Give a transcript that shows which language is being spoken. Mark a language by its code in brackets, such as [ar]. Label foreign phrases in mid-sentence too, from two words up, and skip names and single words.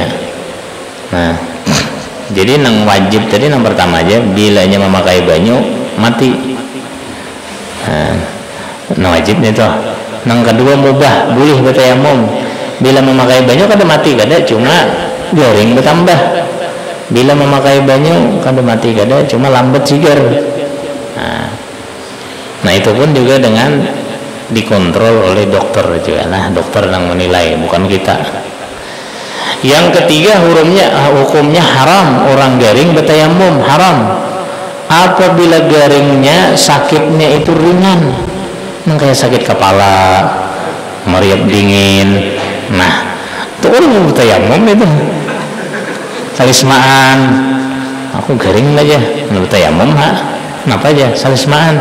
[bjn] Nah, jadi nang wajib tadi yang pertama aja, bilanya memakai banyu mati. Nah wajibnya itu. Nang kedua mubah, boleh bertayamum. Bila memakai banyu kada mati kada, cuma garing bertambah. Bila memakai banyu kada mati kada, cuma lambat sigar. Nah itu pun juga dengan dikontrol oleh dokter juga. Nah dokter yang menilai, bukan kita. Yang ketiga hukumnya haram orang garing bertayamum, haram apabila garingnya sakitnya itu ringan, kayak sakit kepala, meriap dingin. Nah itu orang bertayamum itu salismaan, aku garing aja bertayamum kenapa aja salismaan.